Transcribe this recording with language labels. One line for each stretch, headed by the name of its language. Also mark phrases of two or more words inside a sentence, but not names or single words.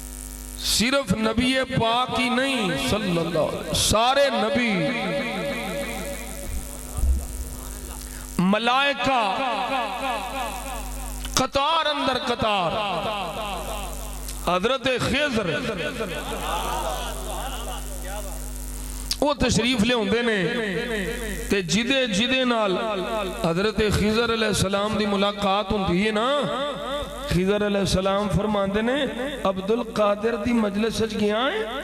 Punjabi: ਸਿਰਫ਼ ਨਬੀ ਪਾਕ ਹੀ ਨਹੀਂ
Arabic: صلى الله عليه وسلم,
Punjabi: ਸਾਰੇ ਨਬੀ ਮਲਾਇਕਾ ਕਤਾਰ ਅੰਦਰ ਕਤਾਰ ਹਜ਼ਰਤ ਖ਼ਿਜ਼ਰ ਵੋ ਤਸ਼ਰੀਫ਼ ਲਿਆਉਂਦੇ ਨੇ ਤੇ ਜਿਦੇ ਜਿਦੇ ਨਾਲ ਹਜ਼ਰਤ ਖ਼ਿਜ਼ਰ ਅਲੈਹਿੱਸਲਾਮ ਦੀ ਮੁਲਾਕਾਤ ਹੁੰਦੀ ਹੈ ਨਾ, ਖ਼ਿਜ਼ਰ ਅਲੈਹਿੱਸਲਾਮ ਫ਼ਰਮਾਂਦੇ ਨੇ ਅਬਦੁਲ ਕਾਦਿਰ ਦੀ ਮਜਲਿਸ ਚ ਗਿਆ ਹੈ।